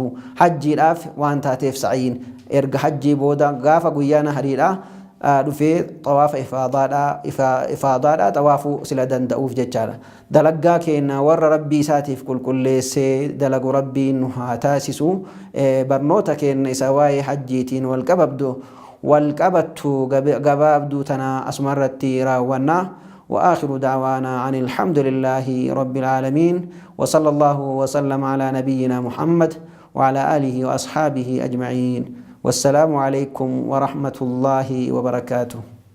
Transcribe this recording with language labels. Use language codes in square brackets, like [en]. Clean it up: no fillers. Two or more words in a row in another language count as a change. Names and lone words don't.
[om] hajjiidhaaf waan taateef sa'iin erga hajjii booda gaafa guyyaa nahariidha dhufee xawaafa ifaadaadha xawaafu sila danda'uuf jechaadha. dalagaa keenya warra rabbii isaatiif qulqulleessee dalagu rabbiin nu haa taasisu. barnoota keenya isa waa'ee hajjiitiin walqabattu gabaabduu tana asumarratti raawwanna. [ar] وآخر دعوانا عن الحمد لله رب العالمين وصلى الله وسلم على نبينا محمد وعلى آله وأصحابه أجمعين. والسلام عليكم ورحمة الله وبركاته.